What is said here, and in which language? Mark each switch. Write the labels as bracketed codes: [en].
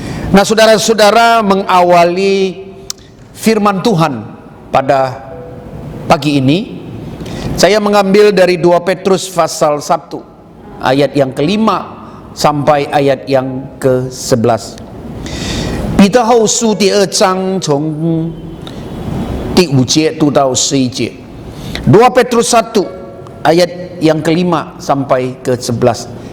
[id] Nah, saudara-saudara, mengawali firman Tuhan pada pagi ini, saya mengambil dari 2 Petrus pasal 1 ayat yang ke-5 sampai ayat yang ke-11. [zh] 彼得后书第2章从第5节读到11节. [id] 2 Petrus 1 ayat yang ke-5 sampai ke-11.